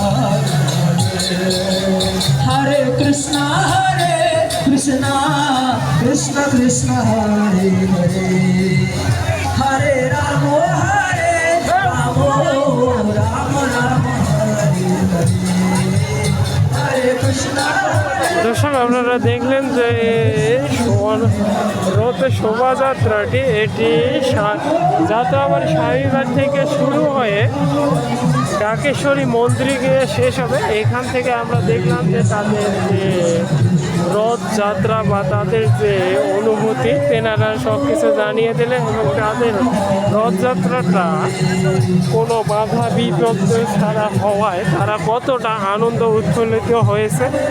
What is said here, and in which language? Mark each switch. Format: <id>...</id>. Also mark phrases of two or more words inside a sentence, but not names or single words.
<sa>Hare Krishna, Krishna Krishna, Hare Hare, Hare Rama, Rama Rama, Hare Hare, Hare Krishna।</sa> <bn>দর্শক, আপনারা দেখলেন যে রথের শোভাযাত্রাটি এটি যাত্রাবাড়ি স্বামীবাগ থেকে শুরু হয়ে ঢাকেশ্বরী মন্দিরে গিয়ে শেষ হবে। এখান থেকে আমরা দেখলাম যে তাদের যে রথযাত্রা বা তাদের যে অনুভূতি তেনারা সব কিছু জানিয়ে দিলেন এবং তাদের রথযাত্রাটা কোনো বাধা বিপত্তি ছাড়া হওয়ায় তারা কতটা আনন্দ উৎফুল্লিত হয়েছে।</bn>